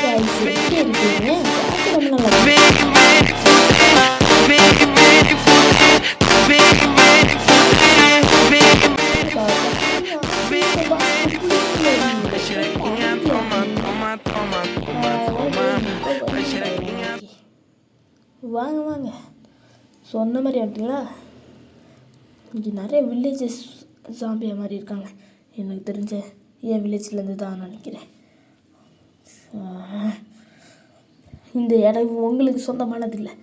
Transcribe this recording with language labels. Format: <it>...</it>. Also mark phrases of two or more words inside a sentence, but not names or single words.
<pt>Vem, vem fuder, vem, vem fuder. Vem, vem fuder, vem, vem fuder. A xerequinha toma, toma, toma, toma, toma. A xerequinha.</pt> <ta>வாங்க வாங்க சொன்ன மாதிரி வந்துட்டீங்களா? இங்கே நிறைய வில்லேஜஸ் ஜாம்பியா மாதிரி இருக்காங்க. எனக்கு தெரிஞ்ச என் வில்லேஜ்லேருந்து தான் நினைக்கிறேன். இந்த இடம் உங்களுக்கு சொந்தமானது இல்லை.</ta>